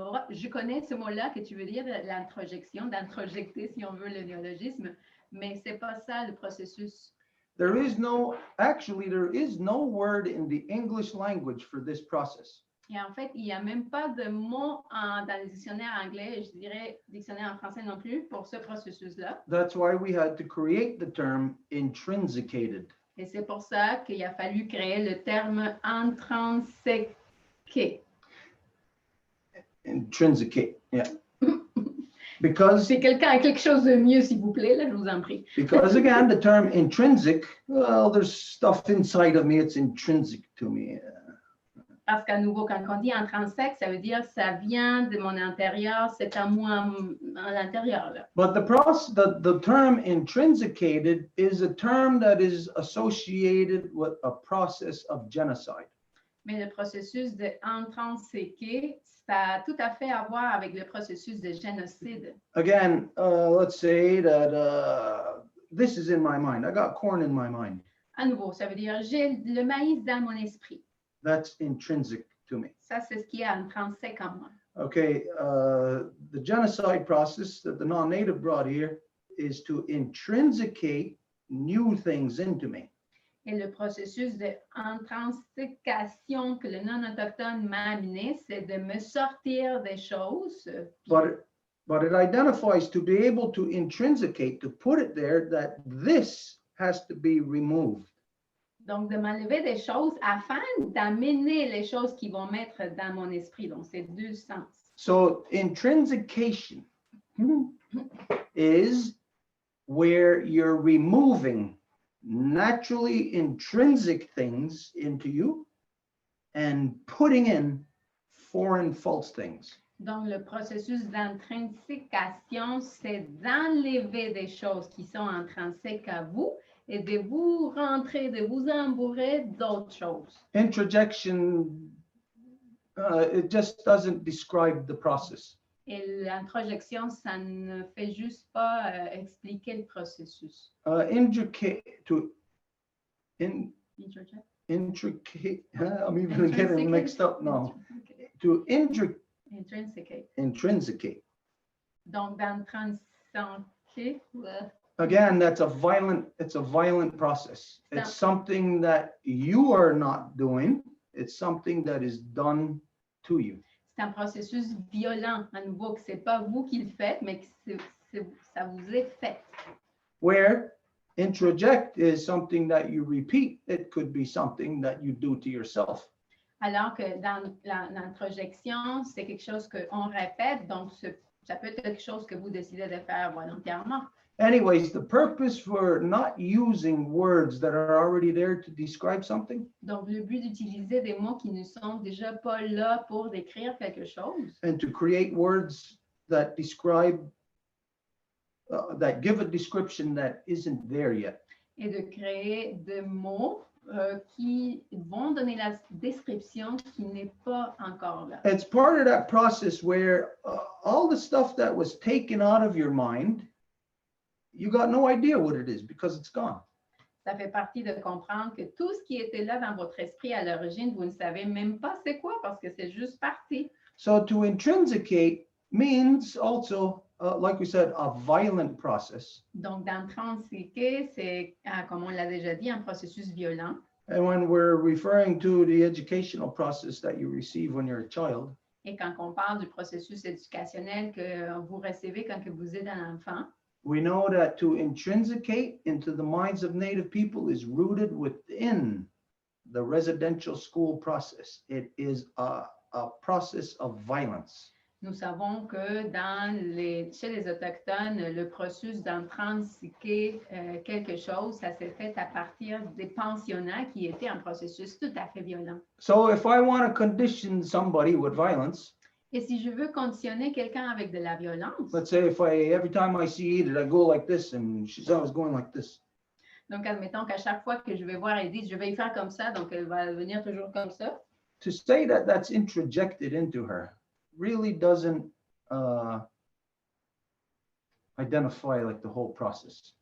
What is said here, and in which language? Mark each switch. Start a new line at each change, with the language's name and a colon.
French: Je connais ce mot-là que tu veux dire, l'introjection, d'introjecter si on veut le néologisme, mais c'est pas ça le processus.
English: There is no word in the English language for this process.
French: Et en fait, il n'y a même pas de mot dans le dictionnaire anglais, et je dirais dictionnaire en français non plus, pour ce processus-là.
English: That's why we had to create the term intrinsicated.
French: Et c'est pour ça qu'il a fallu créer le terme intrinsèque.
English: Intrinsicate, yeah. Because
French: si quelqu'un a quelque chose de mieux, s'il vous plaît, là, je vous en prie.
English: Because again, the term intrinsic, well, there's stuff inside of me, it's intrinsic to me.
French: Parce qu'à nouveau, quand on dit intrinsèque, ça veut dire ça vient de mon intérieur, c'est à moi à l'intérieur.
English: But the term intrinsicated is a term that is associated with a process of genocide.
French: Mais le processus de intrinsiquer, ça a tout à fait à voir avec le processus de génocide.
English: Again, let's say that this is in my mind. I got corn in my mind.
French: À nouveau, ça veut dire j'ai le maïs dans mon esprit.
English: That's intrinsic to me.
French: Ça, c'est ce qui est intrinsèque en moi.
English: Okay, the genocide process that the non-native brought here is to intrinsicate new things into me.
French: Et le processus d'intrinsication que le non-autochtone m'a amené, c'est de me sortir des choses.
English: But it identifies to be able to intrinsicate, to put it there, that this has to be removed.
French: Donc, de m'enlever des choses afin d'amener les choses qui vont mettre dans mon esprit. Donc, c'est deux sens.
English: So, intrinsication is where you're removing naturally intrinsic things into you and putting in foreign false things.
French: Donc, le processus d'intrinsication, c'est d'enlever des choses qui sont intrinsèques à vous et de vous rentrer, de vous embourrer d'autres choses.
English: Introjection, it just doesn't describe the process.
French: Et l'introjection, ça ne fait juste pas expliquer le processus.
English: Intricate, I'm even getting mixed up now. To intrinsicate.
French: Donc, d'intrinsiquer.
English: Again, it's a violent process. It's something that you are not doing. It's something that is done to you.
French: C'est un processus violent, à nouveau, que c'est pas vous qui le faites, mais que ça vous est fait.
English: Where introject is something that you repeat. It could be something that you do to yourself.
French: Alors que dans l'introjection, c'est quelque chose qu'on répète, donc ça peut être quelque chose que vous décidez de faire volontairement.
English: Anyways, the purpose for not using words that are already there to describe something.
French: Donc, le but d'utiliser des mots qui ne sont déjà pas là pour décrire quelque chose.
English: And to create words that describe, that give a description that isn't there yet.
French: Et de créer des mots qui vont donner la description qui n'est pas encore là.
English: It's part of that process where all the stuff that was taken out of your mind, you got no idea what it is because it's gone.
French: Ça fait partie de comprendre que tout ce qui était là dans votre esprit à l'origine, vous ne savez même pas c'est quoi parce que c'est juste parti.
English: So to intrinsicate means also, like we said, a violent process.
French: Donc, d'intrinsiquer, c'est, comme on l'a déjà dit, un processus violent.
English: And when we're referring to the educational process that you receive when you're a child,
French: Et quand on parle du processus éducationnel que vous recevez quand que vous êtes un enfant,
English: we know that to intrinsicate into the minds of Native people is rooted within the residential school process. It is a process of violence.
French: nous savons que chez les Autochtones, le processus d'intransiquer quelque chose, ça s'est fait à partir des pensionnats qui étaient un processus tout à fait violent.
English: So if I want to condition somebody with violence,
French: Et si je veux conditionner quelqu'un avec de la violence,
English: let's say if every time I see Edith, I go like this and she's always going like this.
French: donc admettons qu'à chaque fois que je vais voir Edith, je vais y faire comme ça, donc elle va venir toujours comme ça.
English: To say that that's introjected into her really doesn't identify like the whole process.